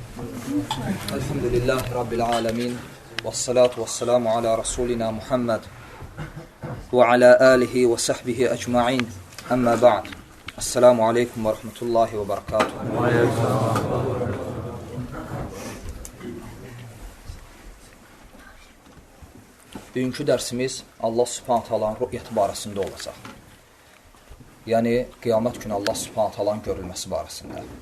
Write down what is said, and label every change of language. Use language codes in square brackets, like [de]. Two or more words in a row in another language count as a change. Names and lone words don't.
[ar] الحمد لله رب العالمين. والصلاة والسلام على رسولنا محمد وعلى آله وصحبه أجمعين. أما بعد. السلام عليكم ورحمة الله وبركاته. [az] Bugünkü dərsimiz [ar] الله سبحانه [az] taalanın rü'yəti barəsində olacaq. Yəni, qiyamət günü [ar] الله سبحانه [az] taalanın görülməsi barəsində.